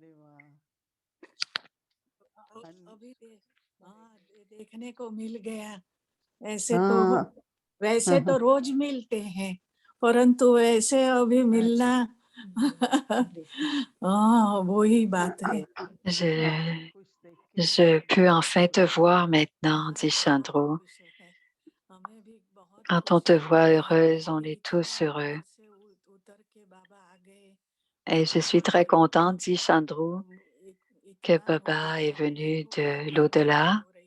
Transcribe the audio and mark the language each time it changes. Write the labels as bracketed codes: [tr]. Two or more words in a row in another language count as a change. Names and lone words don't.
[hi] अभी देखने को मिल गया ऐसे तो वैसे तो रोज मिलते हैं परंतु ऐसे अभी मिलना वही बात है [fr] Je peux enfin te voir maintenant, dit Chandru. Quand on te voit heureuse, on est tous heureux. Et je suis très contente, dit Chandru, que Baba est venu de l'au-delà.